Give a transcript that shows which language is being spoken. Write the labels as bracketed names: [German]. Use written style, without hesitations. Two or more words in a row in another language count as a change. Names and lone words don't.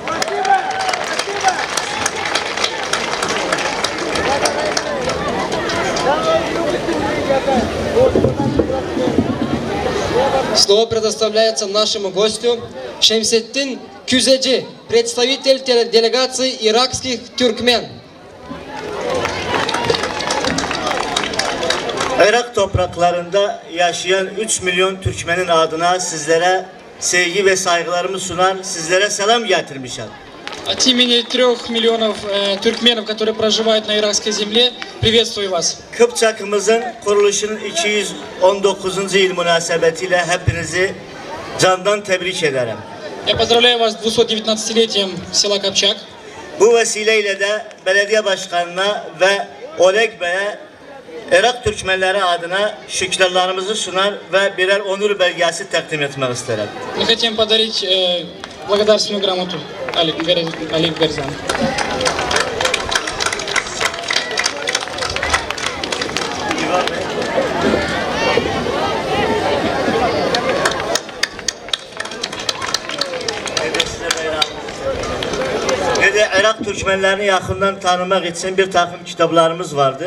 [Russian] Слово предоставляется нашему гостю Шемсеттин Küzeci, представитель делегации иракских тюркмен. [Turkish] Irak topraklarında yaşayan 3 milyon Türkmenin adına sizlere sevgi ve saygılarımı sunar, sizlere selam getirmişim. [Russian] От имени 3 миллионов туркменов, которые проживают на иракской земле, приветствую вас. [Turkish] Kıpçak'ımızın kuruluşunun 219. yıl münasebetiyle hepinizi candan tebrik ederim. [Russian] Я поздравляю вас с 219-летием села Копчак. [Turkish] Bu vesileyle de belediye başkanına ve Oleg Bey'e Irak Türkmenleri adına şükranlarımızı sunar ve birer onur belgesi takdim etmek isterim. [Russian] Мы хотим подарить благодарственную грамоту Олегу Гарзану. [Turkish] Ve de Irak Türkmenlerini yakından tanımak için bir takım kitaplarımız vardı.